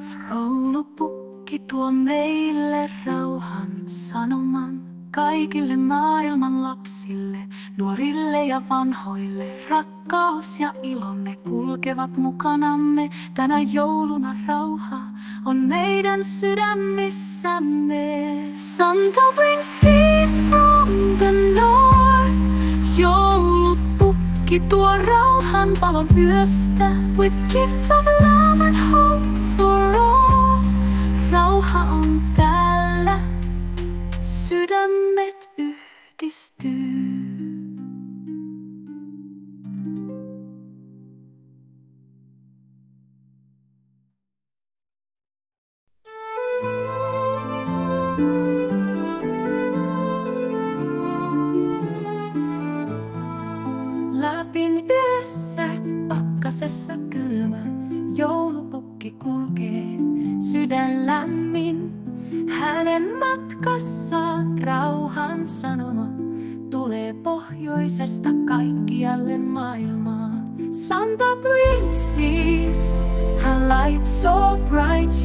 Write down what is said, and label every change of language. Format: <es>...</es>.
<fi>Joulupukki tuo meille rauhan sanoman, kaikille maailman lapsille, nuorille ja vanhoille. Rakkaus ja ilo, ne kulkevat mukanamme. Tänä jouluna rauha on meidän sydämissämme.</fi> <en>Santa brings peace from the north.</en> <fi>Joulupukki tuo rauhan valon yöstä,</fi> <en>with gifts of love and hope for all.</en> <fi>Rauha on täällä, sydämet yhdistyy. Lapin yössä, pakkasessa kylmä, joulupukki kulkee, sydän lämmin. Hänen matkassaan rauhan sanoma tulee pohjoisesta kaikkialle maailmaan.</fi> <en>Santa brings peace, her light so bright.</en>